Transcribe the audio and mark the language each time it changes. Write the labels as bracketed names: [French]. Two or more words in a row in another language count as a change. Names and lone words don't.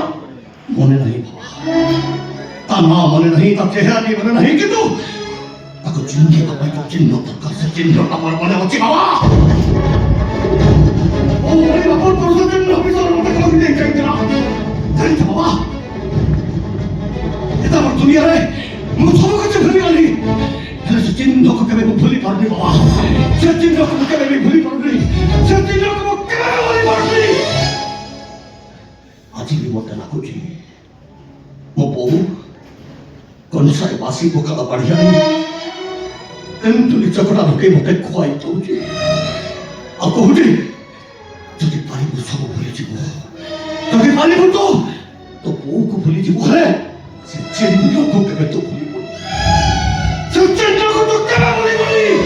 [Odia] ମନେ ନାହିଁ ବାବା ତା ନାଁ ମନେ ନାହିଁ ତା ଚେହେରା ବି ମନେ ନାହିଁ କିନ୍ତୁ ତାକୁ ଚିହ୍ନିବା ପାଇଁ ଯୋଉ ଚିହ୍ନ ଦରକାର ସେ ଚିହ୍ନଟା ମୋର ମନେ ଅଛି ବାବା ଓ ମୋ ବାପା ତୋର ଚିହ୍ନ ଭିତରେ ମୋତେ କହିଦେଇ ଯାଇଥିଲା ଜାଣିଛ ବାବା [Bangla] এটা আমার দুনিয়ারে [Odia] ମୁଁ ସବୁ କିଛି ଭୁଲିଗଲି ହେଲେ ସେ ଚିହ୍ନକୁ କେବେ ମୁଁ ଭୁଲି ପାରୁନି ବାବା ସେ ଚିହ୍ନକୁ ମୁଁ କେବେ ବି ଭୁଲି ପାରୁନି ସେ ଚିହ୍ନକୁ ମୁଁ କେବେ ଭୁଲି ପାରୁନି। ଆଜି ବି ମୋତେ ଲାଗୁଛି ମୋ ବୋଉ କଂସାରେ ବାସି ପଖାଳ ବାଢିଆଣି ତେନ୍ତୁଳି ଚକଟା ପକେଇ ମତେ ଖୁଆଇ ଦଉଛି ଆଉ କହୁଛି ଯଦି ପାରିବୁ ସବୁ ଭୁଲିଯିବୁ ଯଦି ପାରିବୁ ତ ତୋ ବୋଉକୁ ଭୁଲିଯିବୁ ହେଲେ ସେ ଚେଣ୍ଡକୁ କେବେ ତ ଭୁଲିବୁନି ସେ ଚେଣ୍ଡକୁ ତ କେବେ ଭୁଲିବୁନି